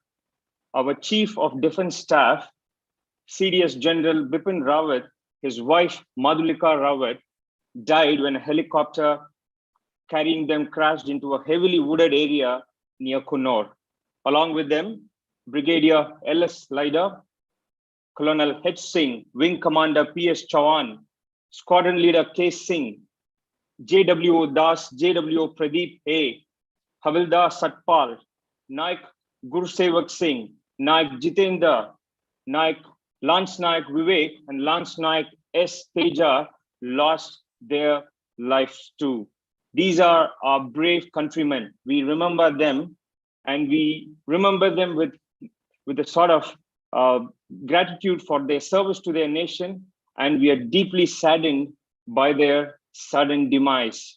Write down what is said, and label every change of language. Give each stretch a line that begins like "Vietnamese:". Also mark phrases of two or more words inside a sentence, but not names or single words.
English: Our Chief of Defense Staff, CDS General Bipin Rawat, his wife Madhulika Rawat, died when a helicopter carrying them crashed into a heavily wooded area near Coonoor. Along with them, Brigadier L.S. Laida, Colonel H. Singh, Wing Commander P.S. Chauhan, Squadron Leader K. Singh, J.W.O. Das, J.W.O. Pradeep A., Havildar Satpal, Naik Gursevak Singh, Naik Jitendra, Naik Lance Naik Vivek, and Lance Naik S. Teja lost their lives too. These are our brave countrymen. We remember them, and we remember them with a sort of gratitude for their service to their nation, and we are deeply saddened by their sudden demise.